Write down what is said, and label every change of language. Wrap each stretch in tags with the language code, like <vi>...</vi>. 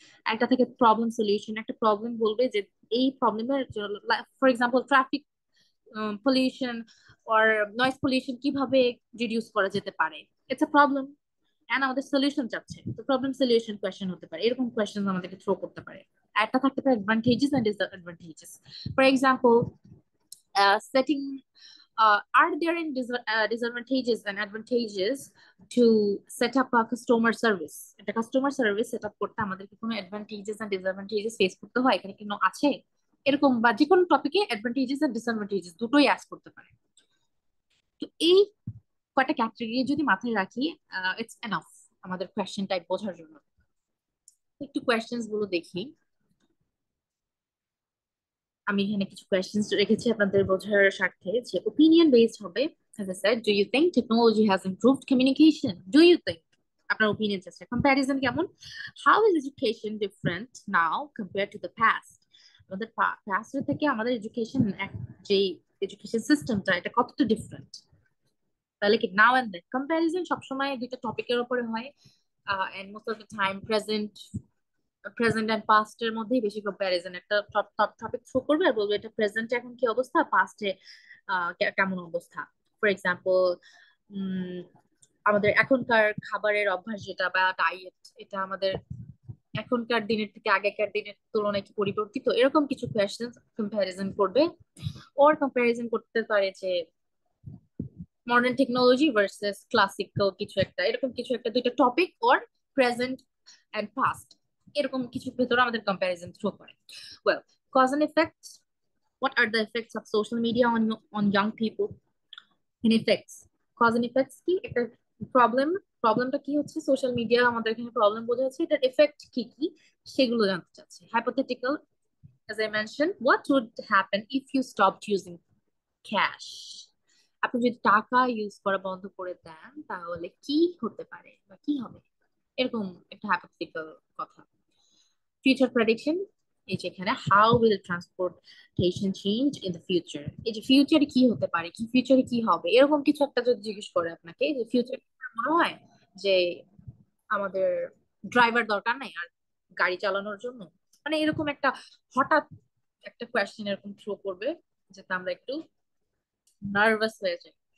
<bn>একটা থেকে problem solution, একটা প্রবলেম বলবে যে এই প্রবলেমের, for example traffic pollution or noise pollution কিভাবে রিডিউস করা যেতে পারে, ইটস আ প্রবলেম এন্ড আমাদের সলিউশন চাচ্ছে, তো প্রবলেম সলিউশন কোয়েশ্চেন হতে পারে, এরকম কোয়েশ্চেন আমাদেরকে থ্রো করতে পারে। একটা থাকতে পারে advantages and disadvantages, for example setting</bn> <en>Are there any disadvantages and advantages to set up a customer service?</en> <bn>একটা কাস্টমার সার্ভিস সেট আপ করতে আমাদের কি কোনো অ্যাডভান্টেজেস এন্ড ডিসঅ্যাডভান্টেজেস ফেস করতে হয়? এখানে কি কোনো আছে এরকম, বা যে কোনো টপিকে অ্যাডভান্টেজেস এন্ড ডিসঅ্যাডভান্টেজেস দুটোই অ্যাড করতে পারে। তো এই কয়টা ক্যাটাগরি যদি মাথায় রাখি, ইটস এনাফ আমাদের কোয়েশ্চেন টাইপ বোঝার জন্য। একটু কোয়েশ্চেন্স গুলো দেখি। আমি এখানে কিছু কোয়েশ্চেন্স রেখেছি আপনাদের বোঝার স্বার্থে, যে ওপিনিয়ন বেসড হবে।</bn> <en>As I said, do you think technology has improved communication? Do you think?</en> <bn>আপনার ওপিনিয়ন চাচ্ছে। কম্প্যারিজন কেমন?</bn> <en>How is education different now compared to the past?</en> <bn>আমাদের পাস্টের থেকে আমাদের এডুকেশন, যে এডুকেশন সিস্টেমটা, এটা কতটা ডিফারেন্ট। তাহলে কি নাও এন্ড দেন কম্প্যারিজন সবসময় দুইটা টপিকের উপরে হয়, and most of the time present and past এর মধ্যেই বেশি কম্প্যারিজন। একটা টপিক শো করবে আর বলবে এটা প্রেজেন্টে এখন কি অবস্থা, পাস্টে কেমন অবস্থা। ফর এক্সাম্পল, আমাদের এখনকার খাবারের অভ্যাস যেটা বা ডায়েট, এটা আমাদের এখনকার দিনের থেকে আগেকার দিনের তুলনায় কি পরিবর্তিত, এরকম কিছু কোয়েশ্চেন কম্প্যারিজন করবে। ওর কম্প্যারিজন করতে পারে যে মডার্ন টেকনোলজি ভার্সেস ক্লাসিক্যাল কিছু একটা, এরকম কিছু একটা, দুইটা topic or present and past, এরকম কিছু ভেতরে আমাদের কম্প্যারিজন শো করে।</bn> <en>Well, cause and effects. What are the effects of social media on young people? In effects, cause and effects</en> <bn>কি একটা প্রবলেমটা কি হচ্ছে, সোশ্যাল মিডিয়া আমাদের এখানে প্রবলেম বোঝা যাচ্ছে, এটার এফেক্ট কি কি সেগুলো জানতে চাচ্ছি।</bn> <en>Hypothetical, as I mentioned, what would happen if you stopped using cash?</en> <bn>আপনি যদি টাকা ইউজ করা বন্ধ করে দেন তাহলে কি হতে পারে বা কি হবে, এরকম একটা হাইপোথেটিক্যাল কথা। ফিউচার প্রেডিকশন, এই যে এখানে how will transportation change in the future, এই যে ফিউচারে কি হতে পারে, কি ফিউচারে কি হবে, এরকম কিছু একটা যদি জিজ্ঞেস করে আপনাকে যে ফিউচার মনে হয় যে আমাদের ড্রাইভার দরকার নাই আর গাড়ি চালানোর জন্য, মানে এরকম একটা হঠাৎ একটা কোয়েশ্চেন এরকম থ্রো করবে যেটা আমরা একটু নার্ভাস হয়ে যাই।</bn>